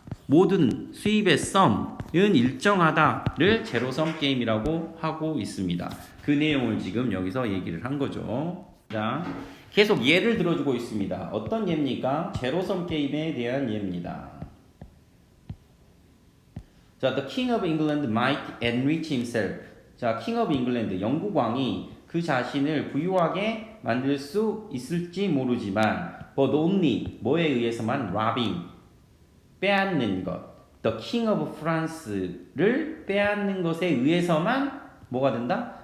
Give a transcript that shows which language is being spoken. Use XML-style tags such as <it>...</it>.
<ko>모든 수입의 썸은 일정하다를 제로섬 게임이라고 하고 있습니다. 그 내용을 지금 여기서 얘기를 한 거죠. 자, 계속 예를 들어주고 있습니다. 어떤 예입니까? 제로섬 게임에 대한 예입니다.</ko> <en>자, The King of England might enrich himself.</en> <ko>자, King of England, 영국 왕이 그 자신을 부유하게 만들 수 있을지 모르지만</ko> <en>but only</en> <ko>뭐에 의해서만 robbing 빼앗는 것. The King of France를 빼앗는 것에 의해서만 뭐가 된다?</ko>